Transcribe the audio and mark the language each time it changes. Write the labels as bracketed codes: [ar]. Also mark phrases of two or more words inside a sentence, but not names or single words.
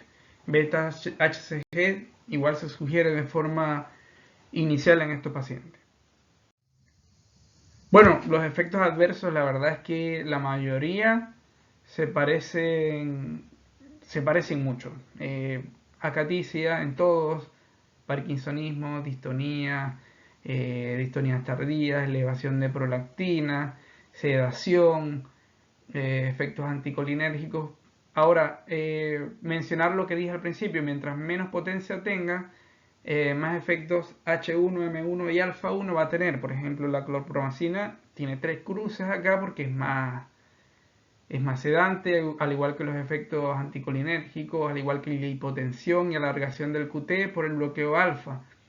[es] Beta HCG igual se sugiere de forma inicial en estos pacientes. Bueno, los efectos adversos, la verdad es que la mayoría se parecen mucho. Acaticia en todos, parkinsonismo, distonía, distonías tardías, elevación de prolactina, sedación, efectos anticolinérgicos. Ahora, mencionar lo que dije al principio, mientras menos potencia tenga, más efectos H1, M1 y alfa 1 va a tener. Por ejemplo, la clorpromacina tiene 3 cruces acá porque es más sedante, al igual que los efectos anticolinérgicos, al igual que la hipotensión y alargación del QT por el bloqueo alfa.